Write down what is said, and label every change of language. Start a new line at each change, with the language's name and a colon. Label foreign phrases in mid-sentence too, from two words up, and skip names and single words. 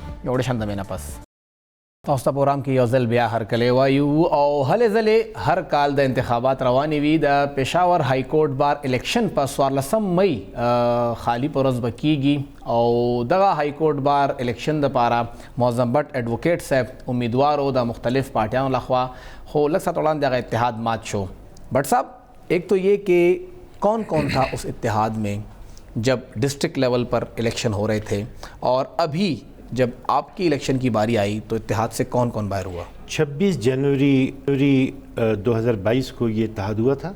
Pashto: یو ډېر شان دمې نه پس تاسو ته پروګرام کې یو ځل بیا هرکلی وایو او هلې ځلې هر کال د انتخابات روانې وي. د پېښور
English: High Court Bar election
Pashto: په 14 مئی خالی په ورځ به کیږي او دغه
English: High Court Bar election
Pashto: دپاره معظم بټ ایڈوکیٹ صاحب امیدوار و د مختلف پارٹیانو لخوا، خو لږ ساعت وړاندې هغه اتحاد مات شو.
Urdu: بٹ صاحب ایک تو یہ کہ کون کون تھا اس اتحاد میں جب
English: district level
Urdu: پر الیکشن ہو رہے تھے، اور ابھی جب آپ کی الیکشن کی باری آئی تو اتحاد سے کون کون باہر ہوا؟ 26 جنوری 2022 کو یہ اتحاد ہوا تھا.